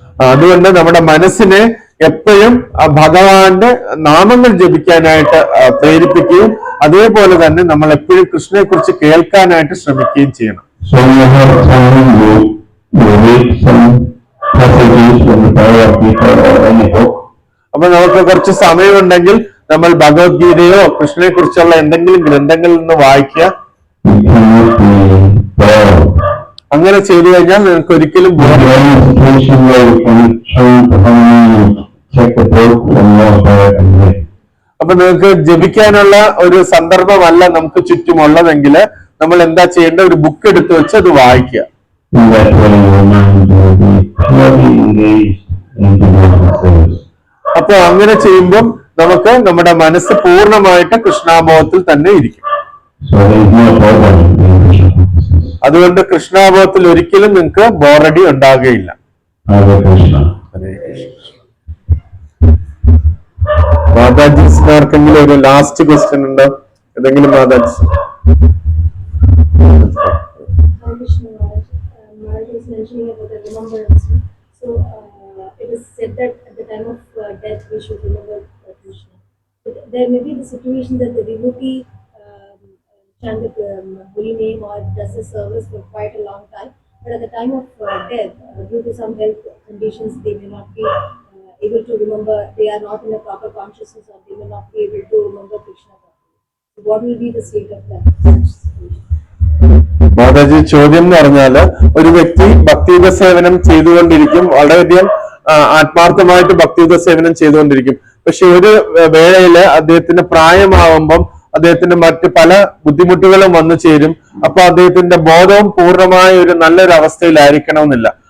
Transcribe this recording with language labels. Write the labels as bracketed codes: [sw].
[ml] അതുകൊണ്ട് നമ്മുടെ മനസ്സിനെ എപ്പോഴും ഭഗവാന്റെ നാമങ്ങൾ ജപിക്കാനായിട്ട് പ്രേരിപ്പിക്കുകയും അതേപോലെ തന്നെ നമ്മൾ എപ്പോഴും കൃഷ്ണനെ കുറിച്ച് കേൾക്കാനായിട്ട് ശ്രമിക്കുകയും ചെയ്യണം. [en] So you have time, you read some passages from the Bhagavad Gita or any book. [ml] അപ്പൊ നമുക്ക് കുറച്ച് സമയമുണ്ടെങ്കിൽ നമ്മൾ ഭഗവത്ഗീതയോ കൃഷ്ണനെ കുറിച്ചുള്ള എന്തെങ്കിലും ഗ്രന്ഥങ്ങളിൽ നിന്ന് വായിക്കുക. [en] You cannot be bored. [ml] അങ്ങനെ ചെയ്തു കഴിഞ്ഞാൽ നിങ്ങൾക്ക് ഒരിക്കലും [en] If you are in a situation where you can chant the holy name, check the book and know about and read. [ml] അപ്പൊ നിങ്ങൾക്ക് ജപിക്കാനുള്ള ഒരു സന്ദർഭമല്ല നമുക്ക് ചുറ്റുമുള്ളതെങ്കിൽ നമ്മൾ എന്താ ചെയ്യേണ്ട, ഒരു ബുക്ക് എടുത്ത് വെച്ച് അത് വായിക്കുക. [en] In that way your mind will be purely engaged in devotional service. [ml] അപ്പൊ അങ്ങനെ ചെയ്യുമ്പോൾ നമുക്ക് നമ്മുടെ മനസ്സ് പൂർണ്ണമായിട്ട് കൃഷ്ണാബോധത്തിൽ തന്നെ ഇരിക്കും. [en] So there is no problem in Krishna consciousness. [ml] അതുകൊണ്ട് കൃഷ്ണാബോധത്തിൽ ഒരിക്കലും നിങ്ങൾക്ക് ബോറടി ഉണ്ടാകുകയില്ല. [en] Hare Krishna. [ml] മാതാജി ആർക്കെങ്കിലും ഒരു [en] last question [ml] ഉണ്ടോ? ഏതെങ്കിലും Mataji? [en] Hare Krishna Maharaj. Maharaj was mentioning about the remembrance. So it is said that at the time of death we should remember Krishna. But there may be the situation that the devotee chant the holy name or does the service for quite a long time, but at the time of death, due to some health conditions, they may not be able to remember. They are not in a proper consciousness, or they may not be able to remember Krishna properly. So what will be the state of that such situation? [ml] Mataji, ചോദ്യം എന്ന് പറഞ്ഞാല് ഒരു വ്യക്തി ഭക്തിയുത സേവനം ചെയ്തുകൊണ്ടിരിക്കും, വളരെയധികം ആത്മാർത്ഥമായിട്ട് ഭക്തിയുത സേവനം ചെയ്തുകൊണ്ടിരിക്കും. പക്ഷെ ഒരു വേളയില് അദ്ദേഹത്തിന് പ്രായമാവുമ്പം അദ്ദേഹത്തിന് മറ്റ് പല ബുദ്ധിമുട്ടുകളും വന്നു ചേരും. അപ്പൊ അദ്ദേഹത്തിന്റെ ബോധവും പൂർണ്ണമായ ഒരു നല്ലൊരു അവസ്ഥയിലായിരിക്കണമെന്നില്ല.